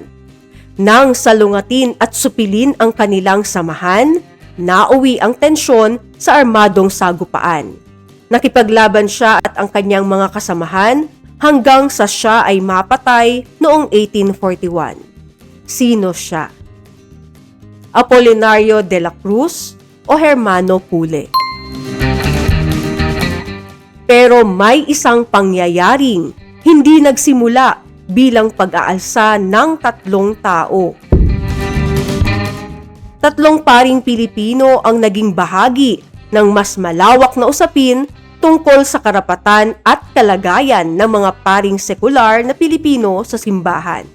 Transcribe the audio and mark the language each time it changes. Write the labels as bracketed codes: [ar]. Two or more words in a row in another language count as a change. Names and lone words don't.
[tl] Nang salungatin at supilin ang kanilang samahan, nauwi ang tensyon sa armadong sagupaan. Nakipaglaban siya at ang kanyang mga kasamahan hanggang sa siya ay mapatay noong 1841. Sino siya? Apolinario de la Cruz o Hermano Pule. Pero may isang pangyayaring hindi nagsimula bilang pag-aalsa ng tatlong tao. Tatlong paring Pilipino ang naging bahagi ng mas malawak na usapin tungkol sa karapatan at kalagayan ng mga paring sekular na Pilipino sa simbahan.